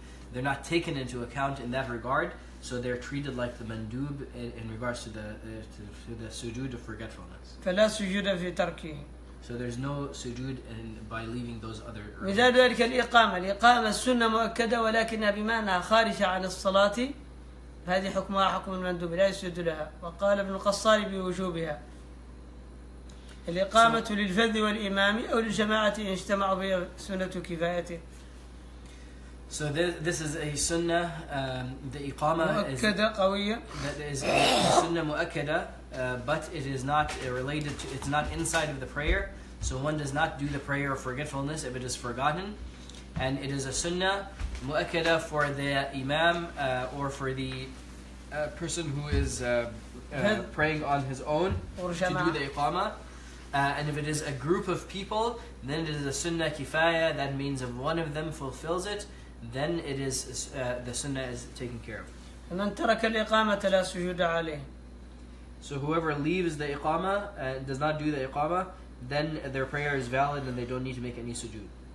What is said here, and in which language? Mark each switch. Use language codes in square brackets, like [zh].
[en] They're not taken into account in that regard. So they're treated like the mandub in regards to the sujood of forgetfulness. [ar] فلا سجود في تركه. [en] So there's no sujood by leaving those other. [ar] مثال ذلك الإقامة السنة مؤكدة ولكنها بمعنى خارجة عن الصلاة، هذه حكمها حكم المندوب لا يسجد لها، وقال ابن القصار بوجوبها. الإقامة للفذ والإمام أو للجماعة إن اجتمعوا بها سنة كفاية. [en] So this is a sunnah. The iqama is [ar] قوية. [en] That is a sunnah mu'akkada, but it is not related to. It's not inside of the prayer. So one does not do the prayer of forgetfulness if it is forgotten, and it is a sunnah mu'akkada for the imam or for the person who is praying on his own to do the iqama. And if it is a group of people, then it is a sunnah kifaya. That means if one of them fulfills it, then it is the sunnah is taken care of. [ar] من ترك الإقامة لا سجود عليه. [en] So whoever leaves the iqama and does not do the iqama, then their prayer is valid and they don't need to make any sujood.